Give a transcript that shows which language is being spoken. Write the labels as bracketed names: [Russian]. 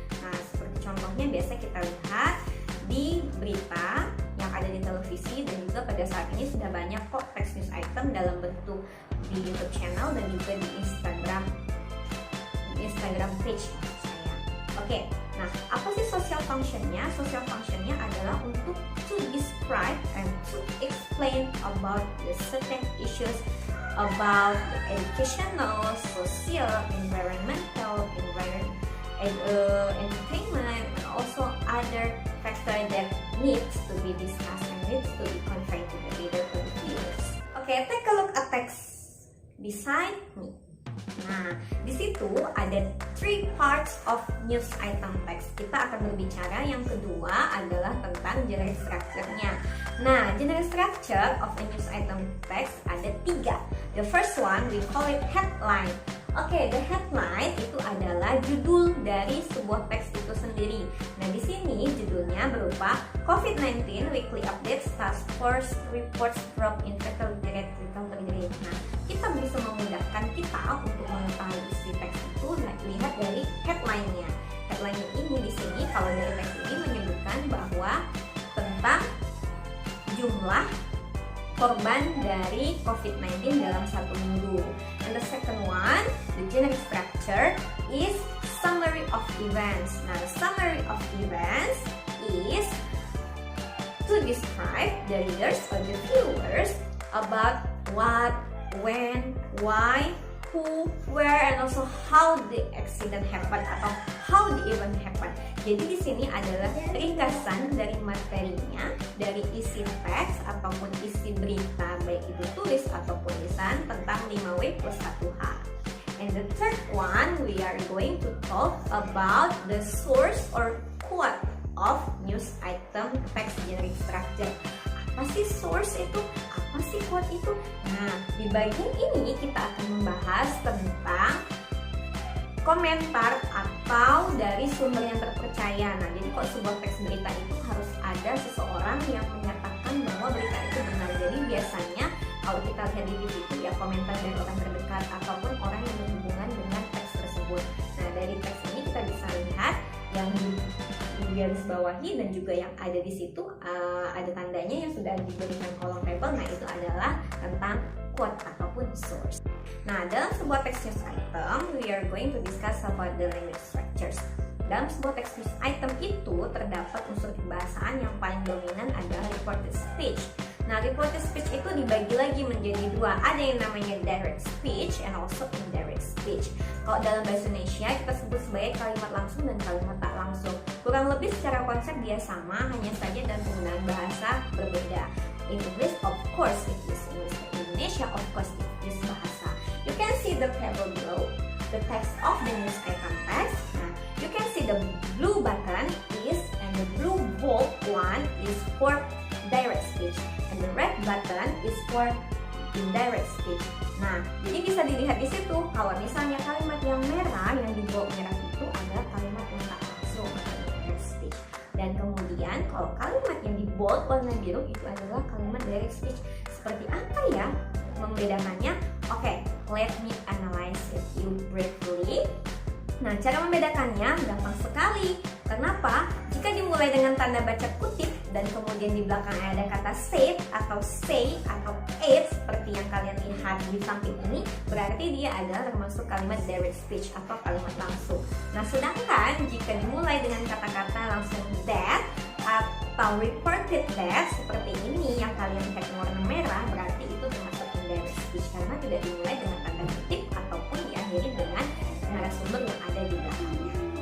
[Indonesian] Nah, seperti contohnya biasa kita lihat di berita yang ada di televisi, dan juga pada saat ini sudah banyak kok teks news item dalam bentuk di YouTube channel dan juga di Instagram page saya. Oke, nah apa sih social functionnya? Social functionnya adalah untuk [English] to describe and to explain about the certain issues about the educational, social, environmental, entertainment, and also other factor that needs to be discussed and needs to be conveyed to the reader, to the viewers. Okay, take a look at text beside me. [Indonesian] Nah, di situ ada [English] three parts of news item text. [Indonesian] Kita akan berbicara yang kedua adalah tentang generic structure-nya. [English] Nah, generic structure of a news item text [Indonesian] ada tiga. [English] The first one we call it headline. [Indonesian] Oke, [English] the headline [Indonesian] itu adalah judul dari sebuah teks itu sendiri. Nah, di sini judulnya berupa COVID-19 Weekly Updates Task Force Reports Drop in Fatality Rate Recovery Rate. Nah, kita bisa memudahkan kita untuk mengetahui isi teks itu lihat dari headline-nya. Headline-nya ini di sini kalau dari teks ini menyebutkan bahwa tentang jumlah korban dari COVID-19 dalam satu minggu. [English] And the second one, the generic structure is summary of events. Nah, the summary of events is to describe the readers or the viewers about what, when, why, who, where, and also how the accident happened atau how the event happened. [Indonesian] Jadi di sini adalah ringkasan dari materinya, dari isi teks ataupun isi berita, baik itu tulis ataupun lisan tentang 5W plus 1H. [English] And the third one, we are going to talk about the source or quote of news item text generic structure. [Indonesian] Apa sih source itu? Apa sih quote itu? Nah, di bagian ini kita akan membahas tentang komentar atau dari sumber yang terpercaya. Nah, jadi kalau sebuah teks berita itu harus ada seseorang yang menyatakan bahwa berita itu benar. Jadi biasanya kalau kita lihat di situ ya komentar dari orang terdekat ataupun orang yang berhubungan dengan teks tersebut. Nah, dari teks ini kita bisa lihat yang garis bawahi dan juga yang ada di situ ada tandanya yang sudah diberikan kolom tabel. Nah, itu adalah tentang quote ataupun source. Nah, dalam sebuah [English] text news item, we are going to discuss about the language structures. [Indonesian] Dalam sebuah text news item itu terdapat unsur kebahasaan yang paling dominan adalah reported speech. Nah, reported speech itu dibagi lagi menjadi dua. Ada yang namanya [English] direct speech and also indirect speech. [Indonesian] Kalau dalam bahasa Indonesia kita sebut sebagai kalimat langsung dan kalimat tak langsung. Kurang lebih secara konsep dia sama, hanya saja dalam penggunaan bahasa berbeda. [English] In English, of course, it is English. In Indonesia, of course, it is bahasa. You can see the table below, the text of the news item text. Nah, you can see the blue button is and the blue bold one is for direct speech and the red button is for indirect speech. [Indonesian] Nah, jadi bisa dilihat di situ kalau misalnya kalimat yang merah yang di bold merah itu adalah kalimat yang tak langsung atau indirect speech. Dan kemudian kalau kalimat yang di bold warna biru itu adalah kalimat direct speech. Seperti apa ya membedakannya? [English] Oke, let me analyze it you briefly. [Indonesian] Nah, cara membedakannya gampang sekali. Kenapa? Jika dimulai dengan tanda baca kutip dan kemudian di belakangnya ada kata said atau say atau it seperti yang kalian lihat di samping ini, berarti dia adalah termasuk kalimat direct speech atau kalimat langsung. Nah, sedangkan jika dimulai dengan kata-kata langsung that atau reported that seperti ini yang kalian lihat warna merah, berarti itu termasuk indirect speech karena tidak dimulai dengan tanda kutip ataupun diakhiri dengan narasumber yang ada di belakangnya.